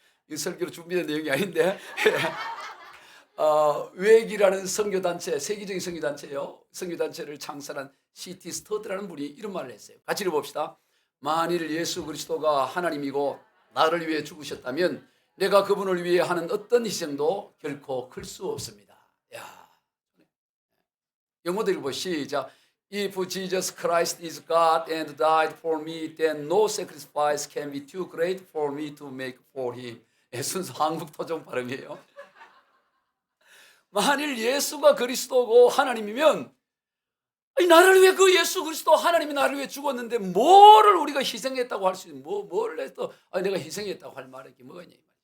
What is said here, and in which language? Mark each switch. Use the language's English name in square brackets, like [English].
[Korean] 이 설교로 준비된 내용이 아닌데 웨기라는 선교단체, 세계적인 선교단체요. 선교단체를 창설한 C.T. 스터드라는 분이 이런 말을 했어요. 같이 읽어봅시다. 만일 예수 그리스도가 하나님이고 나를 위해 죽으셨다면 내가 그분을 위해 하는 어떤 희생도 결코 클 수 없습니다. 야, 영어도 읽어보 시작. [English] If Jesus Christ is God and died for me, then no sacrifice can be too great for me to make for him. [Korean] 순수 한국 토종 발음이에요. 만일 예수가 그리스도고 하나님이면 나를 위해 그 예수 그리스도 하나님이 나를 위해 죽었는데 뭐를 우리가 희생했다고 할 수 있는 뭘 해도 내가 희생했다고 할 말이 뭐가 있냐.